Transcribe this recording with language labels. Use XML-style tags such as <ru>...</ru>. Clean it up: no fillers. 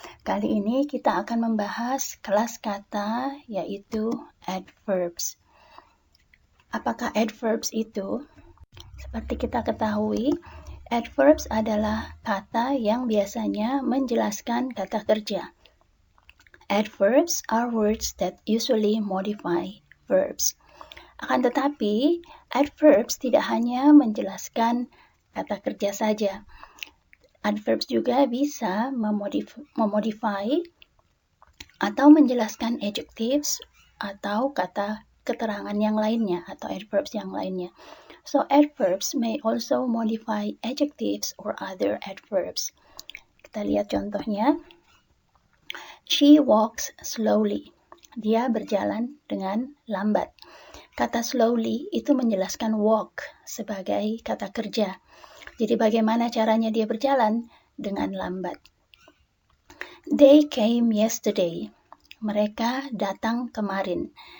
<id>Kali ini kita akan membahas kelas kata, yaitu adverbs. Apakah adverbs itu? Seperti kita ketahui, adverbs adalah kata yang biasanya menjelaskan kata kerja.</id> <en>Adverbs are words that usually modify verbs.</en> <id>Akan tetapi, adverbs tidak hanya menjelaskan kata kerja saja. Adverbs juga bisa memodify atau menjelaskan adjectives atau kata keterangan yang lainnya atau adverbs yang lainnya.</id> <en>So adverbs may also modify adjectives or other adverbs.</en> <id>Kita lihat contohnya.</id> <en>She walks slowly.</en> <id>Dia berjalan dengan lambat. Kata slowly itu menjelaskan walk sebagai kata kerja. Jadi bagaimana caranya dia berjalan? Dengan lambat.</id> <en>They came yesterday.</en> <id>Mereka datang kemarin.</id>